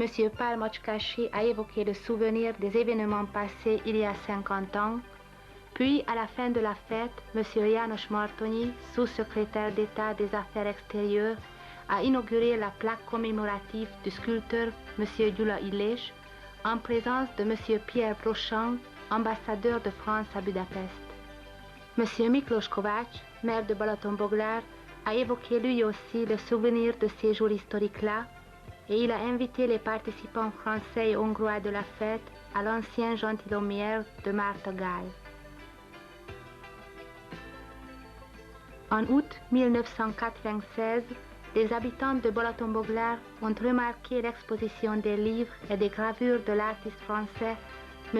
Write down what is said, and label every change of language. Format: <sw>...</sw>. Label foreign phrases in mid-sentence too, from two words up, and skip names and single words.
<fr>Pál Moczkási a évoqué le souvenir des événements passés il y a 50 ans, puis à la fin de la fête, M. János Martonyi, sous-secrétaire d'État des Affaires extérieures, a inauguré la plaque commémorative du sculpteur M. Gyula Illés en présence de M. Pierre Brochant, ambassadeur de France à Budapest. M. Miklós Kovács, maire de Balaton-Boglár, a évoqué lui aussi le souvenir de ces jours historiques-là et il a invité les participants français et hongrois de la fête à l'ancien gentilhommière de Marthe-Gall. En août 1996, les habitants de Balaton-Boglár ont remarqué l'exposition des livres et des gravures de l'artiste français M.</fr>